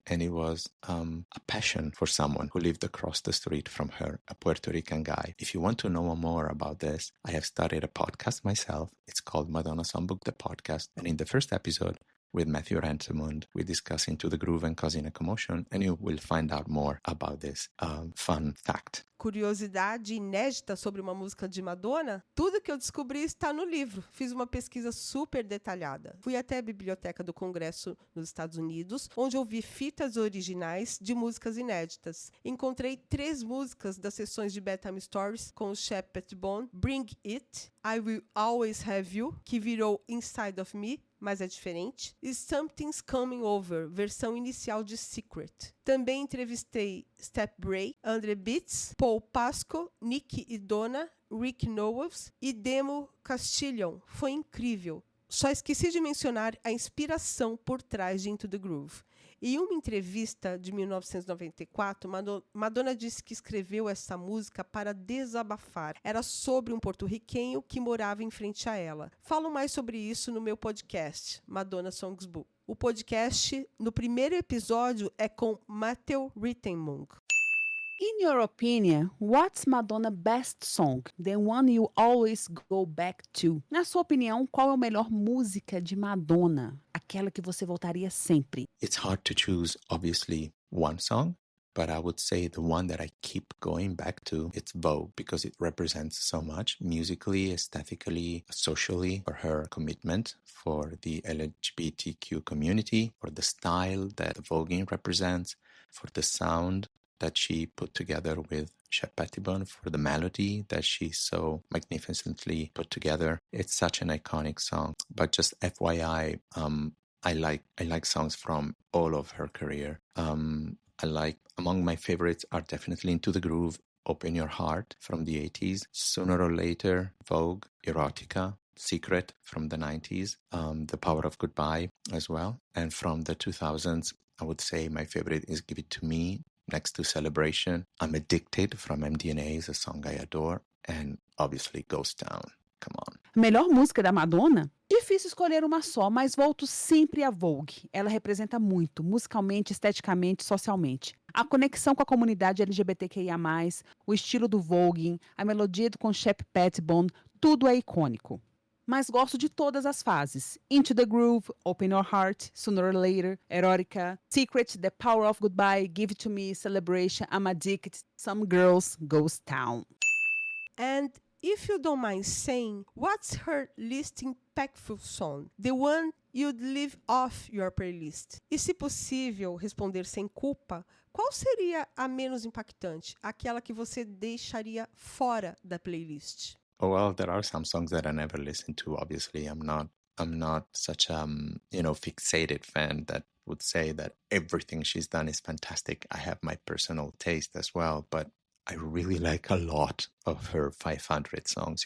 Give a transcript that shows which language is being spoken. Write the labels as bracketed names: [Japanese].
[English] And it was a passion for someone who lived across the street from her, a Puerto Rican guy. If you want to know more about this, I have started a podcast myself. It's called Madonna Songbook, the podcast. And in the first episode, with Matthew Rentemund, we discuss Into the Groove and Causing a Commotion, and you will find out more about this fun fact. [Portuguese] Curiosidade inédita sobre uma música de Madonna? Tudo que eu descobri está no livro. Fiz uma pesquisa super detalhada. Fui até a Biblioteca do Congresso nos Estados Unidos, onde ouvi fitas originais de músicas inéditas. Encontrei 3 músicas das sessões de Bedtime Stories com o Shep Pettibone: Bring It, I Will Always Have You, que virou Inside of Me, mas é diferente, e Something's Coming Over, versão inicial de Secret. Também entrevistei Step Bray, Andre Beats, Paul Pasco, Nick e Donna, Rick Nowels e Demo Castillon. Foi incrível. Só esqueci de mencionar a inspiração por trás de Into the Groove. Em uma entrevista de 1994, Madonna disse que escreveu essa música para desabafar. Era sobre um porto-riquenho que morava em frente a ela. Falo mais sobre isso no meu podcast, Madonna Songs Book. O podcast, no primeiro episódio, é com Matthew Rentemund. [English] In your opinion, what's Madonna's best song? The one you always go back to? [Portuguese] Na sua opinião, qual é a melhor música de Madonna? Aquela que você voltaria sempre. [English] It's hard to choose, obviously, one song, but I would say the one that I keep going back to, it's Vogue, because it represents so much musically, aesthetically, socially, for her commitment for the LGBTQ community, for the style that the voguing represents, for the sound that she put together with Shep Pettibone, for the melody that she so magnificently put together. It's such an iconic song. But just FYI, I like songs from all of her career. Among my favorites are definitely Into the Groove, Open Your Heart from the 80s, Sooner or Later, Vogue, Erotica, Secret from the 90s, The Power of Goodbye as well. And from the 2000s, I would say my favorite is Give It To Me, next to Celebration. I'm Addicted from MDNA is a song I adore. And obviously Ghost Town. Come on. [Portuguese] Melhor música da Madonna? Difícil escolher uma só, mas volto sempre a Vogue. Ela representa muito, musicalmente, esteticamente, socialmente. A conexão com a comunidade LGBTQIA+, o estilo do voguing, a melodia com Shep Pettibone, tudo é icônico. Mas gosto de todas as fases. Into the Groove, Open Your Heart, Sooner or Later, Erotica, Secret, The Power of Goodbye, Give It To Me, Celebration, I'm Addicted, Some Girls, Ghost Town. [English] And if you don't mind saying, what's her least impactful song? The one you'd leave off your playlist? [Portuguese] E se possível, responder sem culpa, qual seria a menos impactante? Aquela que você deixaria fora da playlist? [English] Oh, well, there are some songs that I never listen to. Obviously, I'm not such fixated fan that would say that everything she's done is fantastic. I have my personal taste as well, but I really like a lot of her 500 songs.